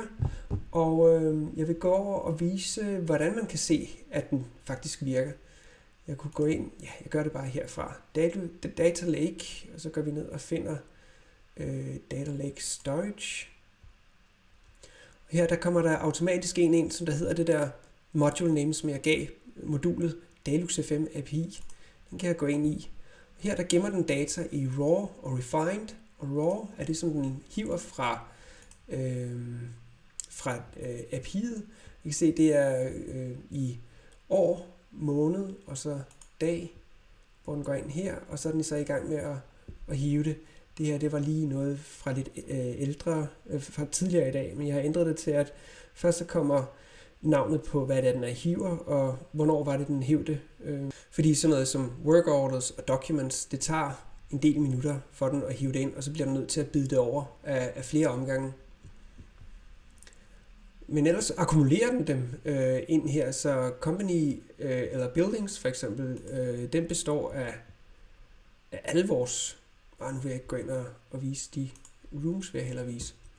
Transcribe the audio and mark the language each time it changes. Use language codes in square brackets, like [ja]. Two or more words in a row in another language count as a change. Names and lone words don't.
[da] Og jeg vil gå over og vise, hvordan man kan se, at den faktisk virker. Jeg kunne gå ind, ja, jeg gør det bare herfra. Data Lake, og så går vi ned og finder Data Lake Storage. Og her der kommer der automatisk en ind, som der hedder det der [en] module name, [da] som jeg gav modulet Dalux FM API. Den kan jeg gå ind i. Her der gemmer den data i raw og refined. Og raw er det, som den hiver fra API'et. I kan se, det er i år, måned og så dag, hvor den går ind her, og så er den så i gang med at hive det. Det her, det var lige noget fra lidt ældre, fra tidligere i dag, men jeg har ændret det til, at først så kommer navnet på, hvad det er, den er hiver, og hvornår var det, den hæv det. Fordi sådan noget som [en] work orders [da] og documents, det tager en del minutter for den at hive det ind, og så bliver den nødt til at bide det over af flere omgange. Men ellers akkumulerer den dem ind her, så company eller buildings for eksempel, den består af alle vores, nu vil jeg ikke gå ind og vise de rooms, vil jeg hellere vise.